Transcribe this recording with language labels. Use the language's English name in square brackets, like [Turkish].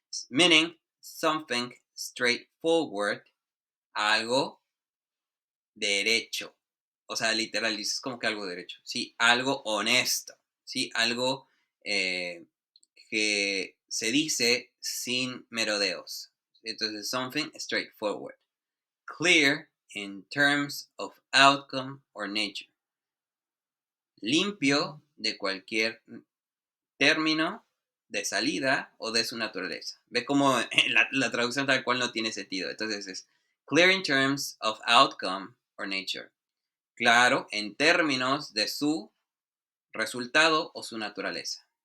[English] Meaning something straightforward, [Spanish] algo derecho. O sea, literal, dices como que algo derecho. Sí, algo honesto. Sí, algo que se dice sin merodeos. [English] Entonces, something straightforward. Clear in terms of outcome or nature. [Spanish] Limpio de cualquier término de salida o de su naturaleza. Ve cómo la traducción tal cual no tiene sentido. Entonces es [English] clear in terms of outcome or nature. [Spanish] Claro en términos de su resultado o su naturaleza.